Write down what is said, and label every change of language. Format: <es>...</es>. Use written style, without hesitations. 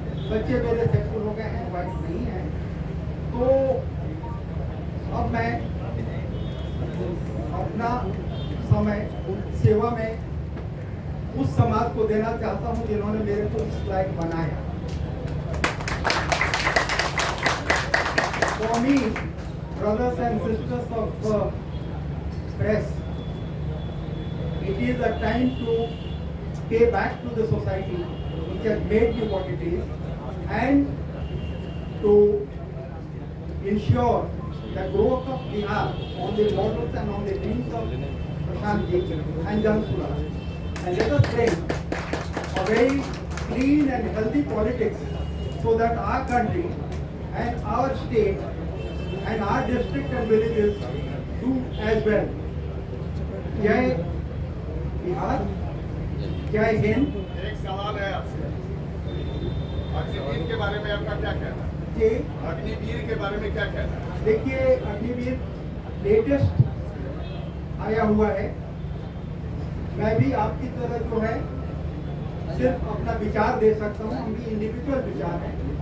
<hi>बच्चे मेरे सेक्सुअल हो गए हैं, वाइफ नहीं है, तो अब मैं अपना समय सेवा में उस समाज को देना चाहता हूं जिन्होंने मेरे को इस लायक बनाया।</hi> <en>For me, brothers and sisters of press, it is a time to pay back to the society which has made you what it is, and to ensure the growth of Bihar on the models and on the dreams of Prashant Ji and Jansula. And let us bring a very clean and healthy politics so that our country and our state and our district and villages do as well. Jai Bihar, Jai Hind.</en> <hi>एक सवाल है आपसे, अग्निवीर के बारे में आपका क्या कहना है? जी, अग्निवीर के बारे में क्या कहना है? देखिए अग्निवीर लेटेस्ट आया हुआ है। मैं भी आपकी तरह जो है सिर्फ अपना विचार दे सकता हूँ, हम भी इंडिविजुअल विचार है।</hi>